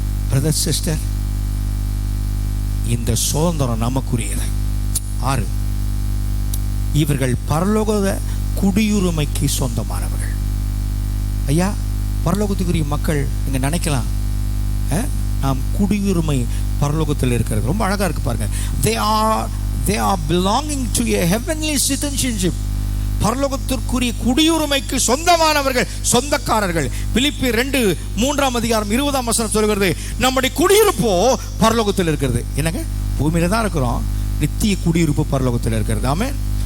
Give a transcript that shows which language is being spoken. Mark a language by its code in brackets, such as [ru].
[ta] Brother sister, இந்த சுதந்திரம் நமக்குரியது. 6, இவர்கள் பரலோக குடியுரிமைக்கு சொந்தமானவர்கள். ஐயா, பரலோகத்துக்குரிய மக்கள் நீங்க நினைக்கலாம், நாம் குடியுரிமை பரலோகத்தில் இருக்கிறது. ரொம்ப அழகா இருக்கு பாருங்க. [en] They are belonging to a heavenly citizenship. [ta] பரலோகத்திற்குரிய குடியுரிமைக்கு சொந்தமானவர்கள், சொந்தக்காரர்கள். பிலிப்பியர் 2:3 சொல்கிறது, நம்முடைய குடியிருப்போ பரலோகத்தில் இருக்கிறது. என்னங்க, பூமியில தான் இருக்கிறோம், நித்திய குடியிருப்பு பரலோகத்தில் இருக்கிறது. ஆமென்.